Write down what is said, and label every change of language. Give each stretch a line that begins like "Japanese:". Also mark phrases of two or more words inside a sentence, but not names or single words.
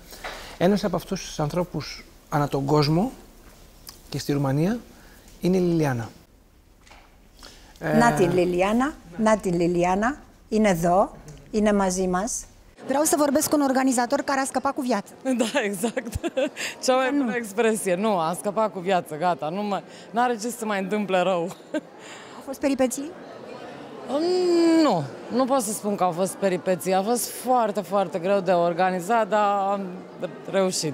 Greek: Ένας από αυτούς τους ανθρώπους ανά τον κόσμο και στη Ρουμανία είναι η Λιλιάνα. Να την Λιλιάνα, είναι εδώ, είναι μαζί μας.
Romanian: Vreau să vorbesc cu un organizator care a scăpat cu viață. Da, exact. Cea mai bună expresie. Nu, a scăpat cu viață, gata. Nu are ce să mai întâmple rău. Au fost peripeții? Nu pot să spun că au fost peripeții. A fost foarte, foarte greu de organizat, dar am reușit.